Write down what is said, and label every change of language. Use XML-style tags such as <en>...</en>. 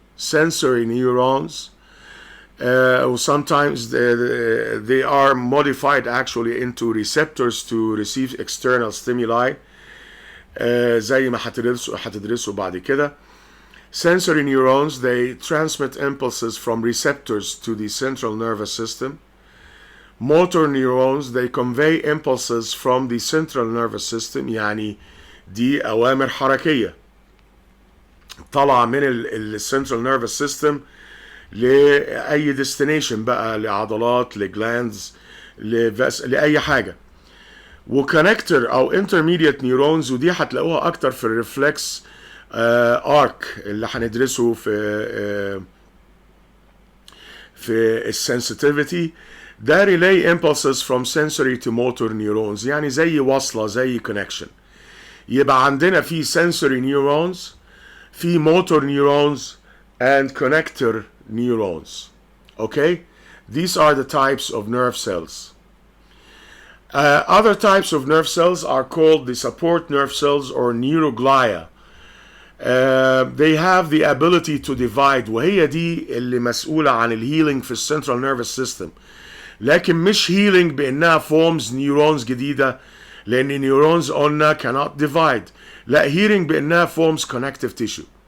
<en>Sensory neurons. Sometimes they are modified actually into receptors to receive external stimuli.</en> <ar>زي ما هتدرسوا بعد كده.</ar> <en>Sensory neurons, they transmit impulses from receptors to the central nervous system. Motor neurons, they convey impulses from the central nervous system.</en> <ar>يعني دي أوامر حركية طالعة من central nervous system لأي destination بقى، لعضلات، لجلاندز، لأي حاجة. وكونكتور أو intermediate neurons، ودي هتلاقوها أكتر في الريفلكس arc اللي هندرسه في الsensitivity.</ar> <en>ده relay impulses from sensory to motor neurons،</en> <ar>يعني زي وصلة، زي</ar> <en>connection.</en> <ar>يبقى عندنا في</ar> <en>sensory neurons، في motor neurons and connector neurons. Okay, these are the types of nerve cells. Other types of nerve cells are called the support nerve cells or neuroglia. They have the ability to divide،</en> <ar>وهي دي اللي مسؤولة عن</ar> <en>الهيلينج في السنترال نيرفس سيستم.</en> <ar>لكن مش هيلينج بانها فورمز نيورونز جديدة، لان نيورونز قلنا</ar> <en>cannot divide. لا، healing</en> <ar>بانها</ar> <en>Forms connective tissue.</en>